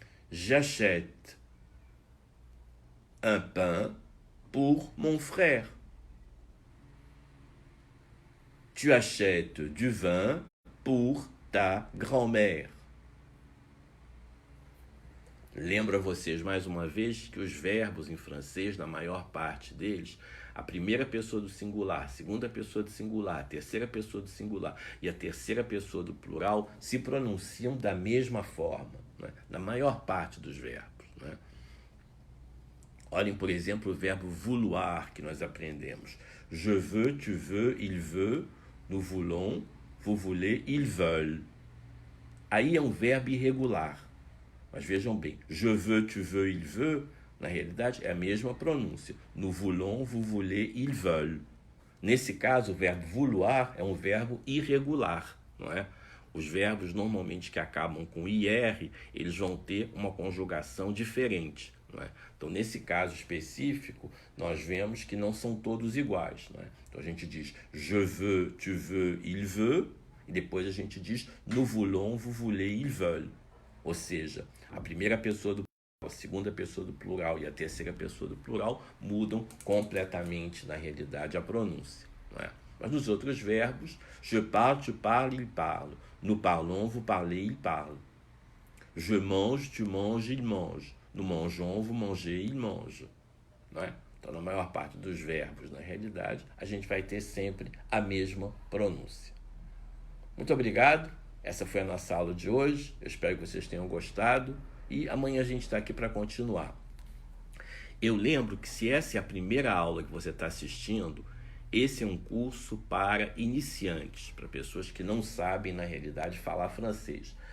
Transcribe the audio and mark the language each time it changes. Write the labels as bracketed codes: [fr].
[fr] J'achète un pain pour mon frère. Tu achètes du vin pour ta grand-mère. [pt] Lembro a vocês mais uma vez que os verbos em francês, na maior parte deles, a primeira pessoa do singular, a segunda pessoa do singular, a terceira pessoa do singular e a terceira pessoa do plural se pronunciam da mesma forma, né? Na maior parte dos verbos, né? Olhem, por exemplo, o verbo vouloir que nós aprendemos. [fr] Je veux, tu veux, il veut, nous voulons, vous voulez, ils veulent. [pt] Aí é um verbo irregular. Mas vejam bem, [fr] je veux, tu veux, il veut, [pt] na realidade é a mesma pronúncia. [fr] Nous voulons, vous voulez, ils veulent. [pt] Nesse caso, o verbo vouloir é um verbo irregular, não é? Os verbos normalmente que acabam com IR, eles vão ter uma conjugação diferente, não é? Então, nesse caso específico, nós vemos que não são todos iguais, não é? Então, a gente diz [fr] je veux, tu veux, il veut, [pt] e depois a gente diz [fr] nous voulons, vous voulez, ils veulent. [pt] Ou seja, a primeira pessoa do plural, a segunda pessoa do plural e a terceira pessoa do plural mudam completamente, na realidade, a pronúncia, não é? Mas nos outros verbos, [fr] je parle, tu parles, il parle. Nous parlons, vous parlez, il parle. Je mange, tu manges, il mange. Nous mangeons, vous mangez, il mange. [pt] Não é? Então, na maior parte dos verbos, na realidade, a gente vai ter sempre a mesma pronúncia. Muito obrigado. Essa foi a nossa aula de hoje. Eu espero que vocês tenham gostado. E amanhã a gente está aqui para continuar. Eu lembro que se essa é a primeira aula que você está assistindo, esse é um curso para iniciantes, para pessoas que não sabem, na realidade, falar francês.